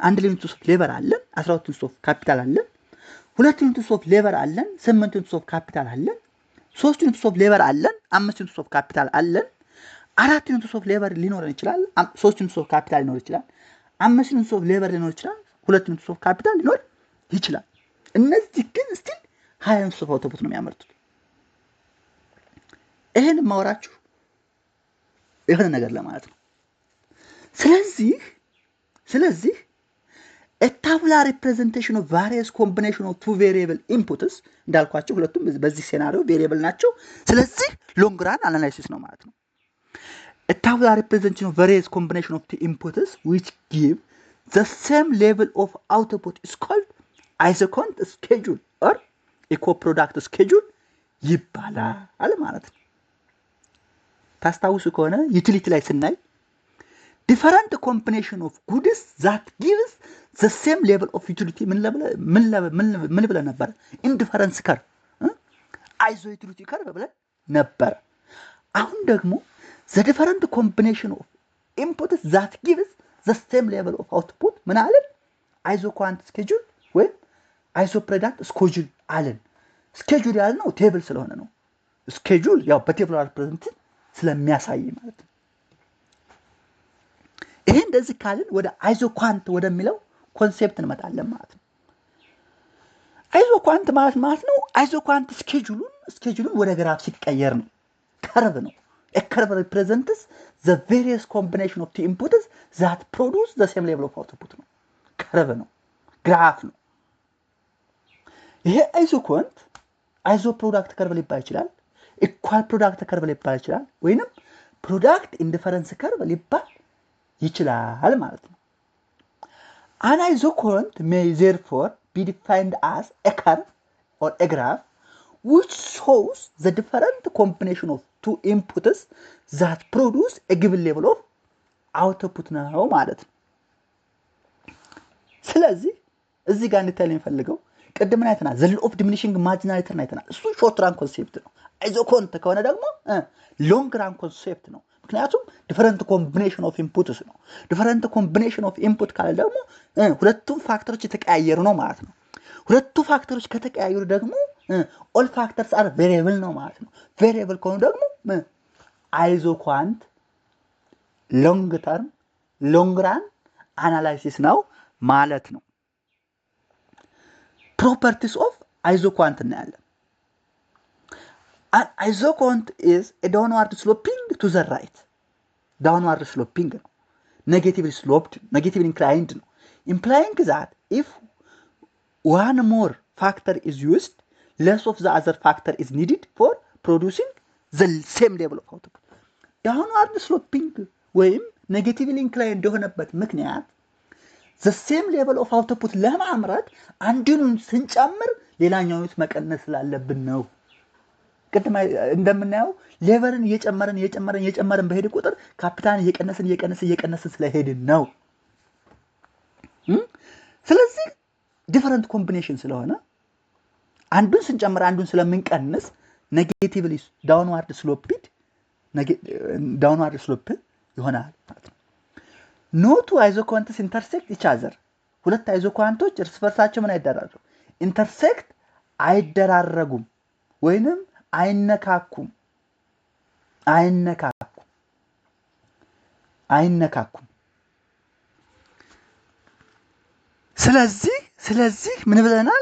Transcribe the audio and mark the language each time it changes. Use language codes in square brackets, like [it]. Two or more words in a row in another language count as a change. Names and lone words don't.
[am] አንድ [en] unit of labor [am] አለን 12 [en] unit of capital [am] አለን ሁለት [en] unit of labor [am] አለን 8 [en] unit of capital [am] አለን 3 [en] unit of labor [am] አለን 5 [en] unit of capital [am] አለን 4 [en] unit of labor [am] ሊኖረን ይችላል 3 [en] unit of capital [am] ሊኖር ይችላል 5 [en] unit of labor [am] ሊኖር ይችላል 2 [en] unit of capital [am] ሊኖር ይችላል እነዚህ ግን ስቲል 20 [en] unit of output [am] ነው የሚያመርቱት ይሄን ማውራችሁ የሆነ ነገር ለማለት ነው ስለዚህ [en] a tabular representation of various combination of two variable inputs [am] እንዳልኳችሁ ሁለቱም በዚህ ሴናሪዮ ቬሪየብል ናቸው ስለዚህ [en] long run analysis [am] ነው ማለት ነው [en] a tabular representation of various combination of two inputs which give the same level of output is called isoquant schedule or eco-product schedule [am] ይባላል ማለት ነው ታስታውሱ ከሆነ ዩቲሊቲ ላይ ስናይ [en] different combination of goods that gives the same level of utility [am] ምን ብለን ነበር [en] indifference curve iso utility curve [am] ብለን ነበር አሁን ደግሞ [en] the different combination of inputs that gives the same level of output [am] ምን አለን? [en] isoquant schedule [am] ወይ [en] isoproduct schedule [am] አለን። schedule ያልነው ቴብል ስለሆነ ነው። schedule ያው በቴብል ሪፕሬዘንት ስለሚያሳይ ማለት ነው። ይሄ እንደዚህ ካልን ወደ isoquant ወደሚለው ኮንሴፕት እንመጣለን ማለት ነው። isoquant ማለት ነው [en] isoquant schedule [am] ወደ ግራፍ ሲቀየር ነው። ከርቭ ነው። [en] a curve represents the various combination of the inputs that produce the same level of output [am] ነው። ከርቭ ነው። ግራፍ ነው። ይሄ [en] isoquant iso product curve [am] ሊባል ይችላል። [en] equal product curve [am] ሊባል ይችላል ወይንም [en] product indifference curve [am] ሊባል ይችላል ማለት ነው። [en] An isoquant may therefore be defined as a curve or a graph which shows the different combination of two inputs that produce a given level of output [am] ነው ማለት ነው። ስለዚህ እዚህ ጋር እንድታዩልኝ የምፈልገው ቅድም አይተናል [en] the law of diminishing marginality [am] አይተናል። እሱ [en] short run concept [am] ነው። isoquant ከሆነ ደግሞ [en] long run concept [am] ነው። ምክንያቱም [en] different combination of inputs [am] ነው። [en] different combination of input [am] ካለ ደግሞ ሁለቱም ፋክተሮች የተቀያየሩ ነው ማለት ነው። ሁለቱ ፋክተሮች ከተቀያየሩ ደግሞ [en] all factors are variable [am] ነው ማለት ነው። [en] variable [am] ከሆኑ ደግሞ [en] isoquant long term long run analysis [am] ነው ማለት ነው። [en] properties of isoquant [am] እናያለን። [en] An isoquant is a downward sloping to the right. downward sloping ነው። negatively sloped, negatively inclined ነው. implying that if one more factor is used, less of the other factor is needed for producing the same level of output. downward sloping [am] ወይም [en] negatively inclined [am] የሆነበት ምክንያት [en] the same level of output [am] ለማምረት አንዱን ስንጨምር ሌላኛውን መቀነስ ስላለብን ነው። ቅድም እንደምናየው ሌቨልን እየጨመርን በሄድ ቁጥር ካፒታልን እየቀነስን ስለሄድን ነው። ስለዚህ [en] different combination [am] ስለሆነ አንዱን ስንጨምር አንዱን ስለምንቀንስ [en] negatively downward slope [am] ይሆናል ማለት ነው። [en] no two isoquants intersect each other. [am] ሁለት አይዞኳንቶች እርስ በርሳቸው ምን አይደራረጉም? ኢንተርሴክት አይደራረጉም ወይንም አይነካኩም። ስለዚህ ምን ብለናል?